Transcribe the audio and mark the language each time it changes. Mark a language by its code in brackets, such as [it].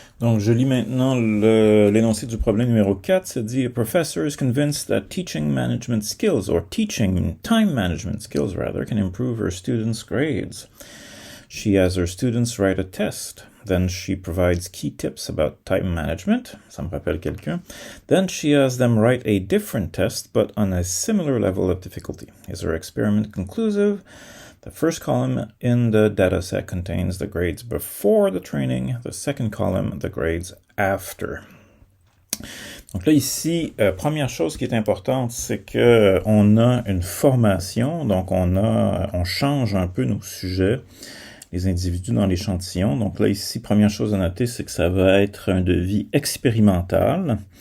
[fr] Donc, je lis maintenant l'énoncé du problème numéro 4. Ça dit, [en] a professor is convinced that teaching management skills, or teaching time management skills rather, can improve her students' grades. She has her students write a test. Then she provides key tips about time management. [fr] Ça me rappelle quelqu'un. [en] Then she has them write a different test, but on a similar level of difficulty. Is her experiment conclusive? The first column in the dataset contains the grades before the training. The second column, the grades after. [fr] Donc là, ici, première chose qui est importante, c'est que on a une formation, donc on change un peu nos sujets, les individus dans l'échantillon. Donc là, ici, première chose à noter, c'est que ça va être un devis expérimental.